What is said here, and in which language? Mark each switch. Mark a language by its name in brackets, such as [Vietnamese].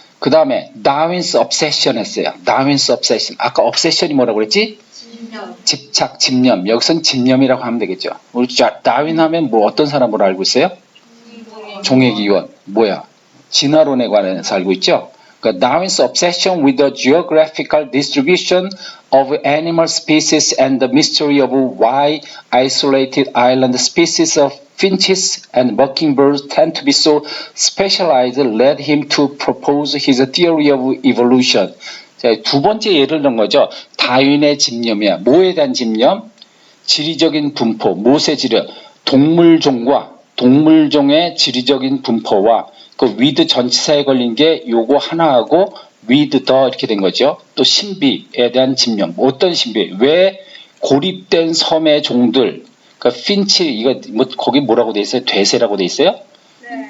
[Korean] 그 다음에 다윈스 obsession 했어요. 다윈스 obsession. 아까 obsession이 뭐라고 그랬지? 집착, 집념. 여기서는 집념이라고 하면 되겠죠. 우리 다윈 하면 뭐 어떤 사람으로 알고 있어요? 종의기원. 뭐야? 진화론에 관해서 알고 있죠? [English] 그러니까 Darwin's obsession with the geographical distribution of animal species and the mystery of why isolated island species of finches and mockingbirds tend to be so specialized led him to propose his theory of evolution. [Korean] 자, 두 번째 예를 든 거죠. 다윈의 집념이야. 뭐에 대한 집념? 지리적인 분포, 무엇의 지리? 동물종과 동물종의 지리적인 분포와 그 위드 전치사에 걸린 게 요거 하나하고 위드 더 이렇게 된 거죠. 또 신비에 대한 집념. 어떤 신비? 왜 고립된 섬의 종들, 그러니까 핀치, 이거 뭐 거기 뭐라고 돼 있어요? 되새라고 돼 있어요? 네.